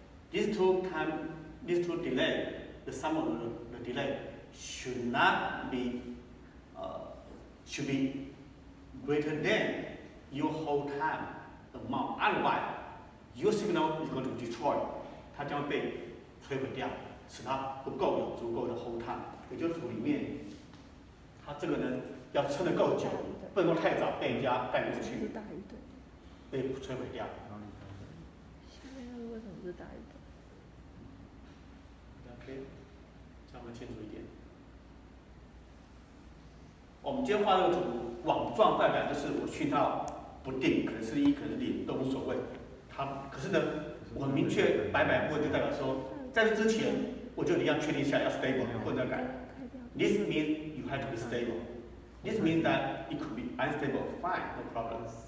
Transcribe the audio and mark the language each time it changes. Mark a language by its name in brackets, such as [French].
[English] These two delay, the sum of the delay should not be, should be greater than your whole time amount. Otherwise, your signal is going to destroy， [Chinese] 它将会被摧毁掉，使它不够有足够的 whole time。也就是图里面，它这个呢要撑得够久，不能够太早被人家盖过去，被摧毁掉。下面那个为什么是大于等？OK， 这样会清楚一点。我们今天画这个图，网状代表就是我讯号不定，可能是1，可能是0，都无所谓。可是呢，我明确白部分就代表说，在这之前我就一定要确定一下要 stable， 不能改。 [English] This means you have to be stable. This means that it could be unstable. Fine, no problem.